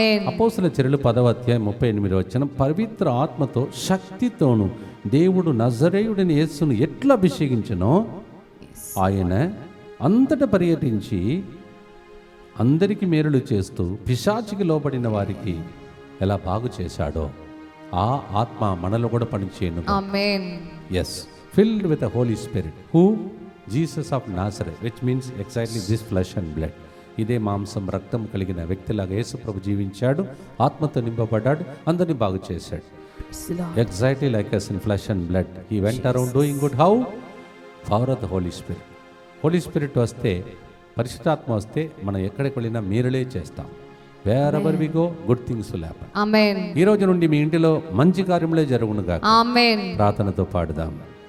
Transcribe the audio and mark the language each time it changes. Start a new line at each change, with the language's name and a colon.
Telugu: అపోస్తలుల చర్యలు 10వ అధ్యాయం 38వ వచనం, పవిత్ర ఆత్మతో శక్తితోను దేవుడు నజరేయుడిని యేసును ఎట్లా అభిషేకించునో ఆయన అంతటా పర్యటించి అందరికీ మేలులు చేస్తూ పిశాచికి లోబడిన వారికి ఎలా బాగు చేశాడో ఆ ఆత్మ మనలో కూడా పనిచేయను.
English: Yes, filled with the Holy Spirit who Jesus of Nazareth, which means exactly this flesh and blood.
Telugu: ఇదే మాంసం రక్తం కలిగిన వ్యక్తిలాగా యేసు ప్రభు జీవించాడు, ఆత్మతో నింపబడ్డాడు, అందరినీ బాగు చేశాడు.
English: Exactly like us in flesh and blood. He went around doing good. How? Power of the Holy Spirit.
Telugu: Holi spirit వస్తే, పరిశుద్ధాత్మ వస్తే మనం ఎక్కడికి వెళ్ళినా మీరులే చేస్తాం.
English: Wherever we go, good things will happen. Amen.
Telugu: ఈ రోజు నుండి మీ ఇంటిలో మంచి కార్యములే జరుగునుగాక.
English: Amen.
Telugu: ప్రార్థనతో పాడుదాం.